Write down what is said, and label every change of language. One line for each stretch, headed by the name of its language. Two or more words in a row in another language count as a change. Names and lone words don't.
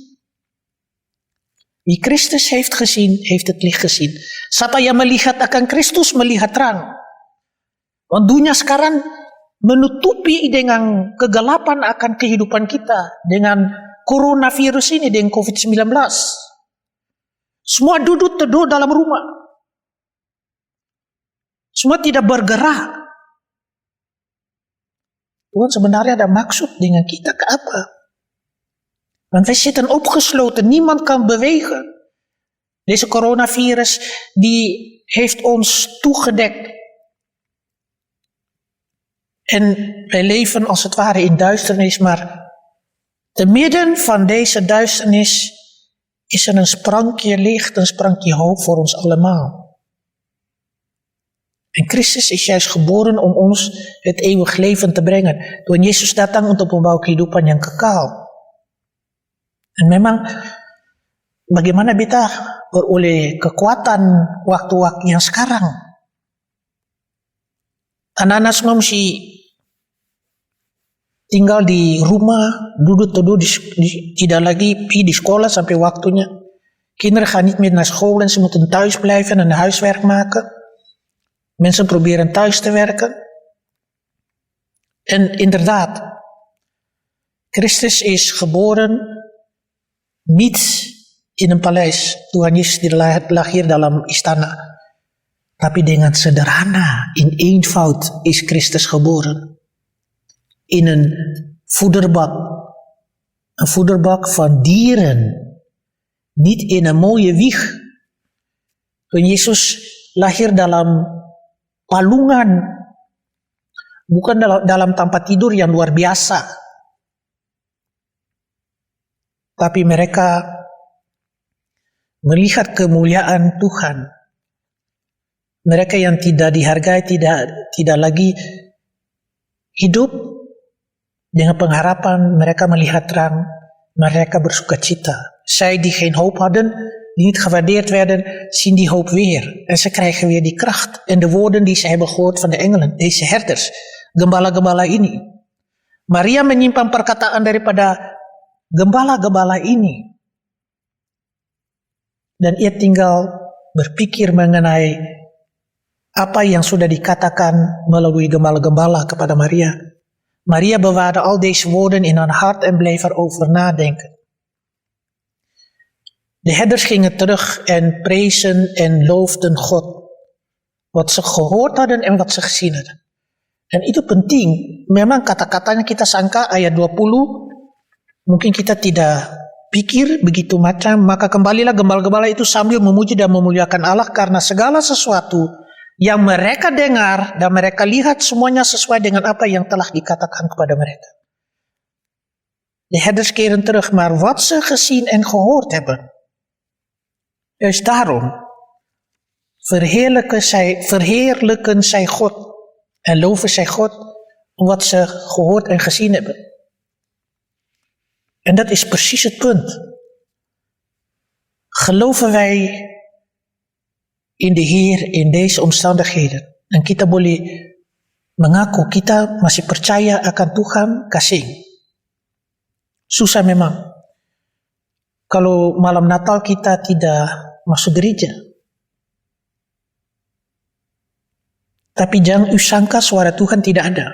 Dutch: Wie Christus heeft gezien, heeft het licht gezien.
Indonesian: Siapa yang melihat akan Kristus melihat terang. Want dunia sekarang menutupi dengan kegelapan akan kehidupan kita dengan coronavirus ini, dengan COVID-19. Semua duduk teduh dalam rumah. Semua tidak bergerak. Tuhan sebenarnya ada maksud dengan kita ke apa?
Dutch: Want wij zitten opgesloten, niemand kan bewegen. Deze coronavirus die heeft ons toegedekt. En wij leven als het ware in duisternis, maar te midden van deze duisternis is er een sprankje licht, een sprankje hoop voor ons allemaal. En Christus is juist geboren om ons het eeuwig leven te brengen.
Indonesian: Tuhan Yesus datang untuk membawa kehidupan yang kekal. Dan memang bagaimana kita beroleh kekuatan waktu-waktu yang sekarang. Anak-anak semua mesti tinggal di rumah, duduk teduh, tidak lagi pergi di sekolah sampai waktunya.
Dutch: Kinderen gaan niet meer naar school en ze moeten thuis blijven en huiswerk maken. Mensen proberen thuis te werken. En inderdaad, Christus is geboren niet in een paleis.
Indonesian: Tuhan Yesus lahir dalam istana. Tapi dengan sederhana,
Dutch: in eenvoud is Christus geboren. In een voederbak. Een voederbak van dieren. Niet in een mooie wieg.
Indonesian: Tuhan Yesus lahir dalam palungan, bukan dalam tempat tidur yang luar biasa. Tapi mereka melihat kemuliaan Tuhan. Mereka yang tidak dihargai, tidak lagi hidup dengan pengharapan, mereka melihat terang, mereka bersukacita.
Dutch: Zij die geen hoop hadden, die niet gewaardeerd werden, zien die hoop weer. En ze krijgen weer die kracht. En de woorden die ze hebben gehoord van de engelen, deze herders,
Indonesian: gembala-gembala ini. Maria menyimpan perkataan daripada gembala-gembala ini. Dan ia tinggal berpikir mengenai apa yang sudah dikatakan melalui gembala-gembala kepada Maria.
Dutch: Maria bewaarde al deze woorden in haar hart en bleef erover nadenken. De herders gingen terug en prezen en loofden God. Wat ze gehoord hadden en wat ze gezien hadden.
Indonesian: Dan itu penting. Memang kata-katanya kita sangka ayat 20. Mungkin kita tidak pikir begitu macam. Maka kembalilah gembala-gembala itu sambil memuji dan memuliakan Allah. Karena segala sesuatu yang mereka dengar dan mereka lihat semuanya sesuai dengan apa yang telah dikatakan kepada mereka.
Dutch: De herders keren terug. Maar wat ze gezien en gehoord hebben. Juist daarom verheerlijken zij God en loven zij God om wat ze gehoord en gezien hebben. En dat is precies het punt. Geloven wij in de Heer in deze omstandigheden?
Indonesian: En kita boleh mengaku kita masih percaya akan Tuhan kasih. Susah memang. Kalau malam Natal kita tidak masuk gereja. Tapi jangan u sangka suara Tuhan tidak ada.